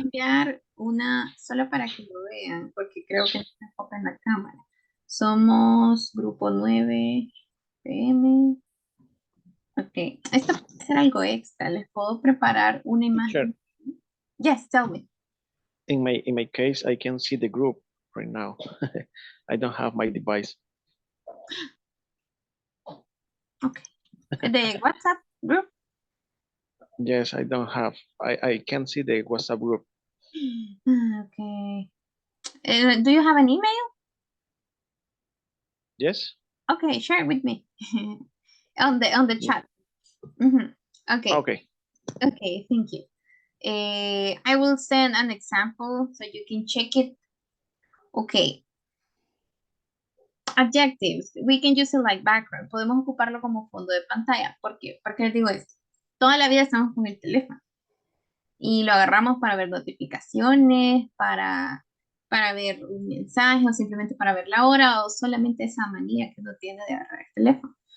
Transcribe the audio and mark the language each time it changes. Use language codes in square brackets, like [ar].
[es] enviar una solo para que lo vean, porque creo que no se enfoca en la cámara. Somos grupo 9 PM. Ok, esto puede ser algo extra. Les puedo preparar una imagen. [en] Yes, tell me. In my case, I can see the group right now. I don't have my device. Okay. The WhatsApp group? Yes, I don't have. I can see the WhatsApp group. Okay. Do you have an email? Yes. Okay, share it with me on the chat. Okay. Okay. Okay, thank you. I will send an example so you can check it. Okay. Adjectives, we can use it like background. [es] Podemos ocuparlo como fondo de pantalla. ¿Por qué? Porque les digo esto. Toda la vida estamos con el teléfono y lo agarramos para ver notificaciones, para ver un mensaje o simplemente para ver la hora o solamente esa manía que uno tiene de agarrar el teléfono.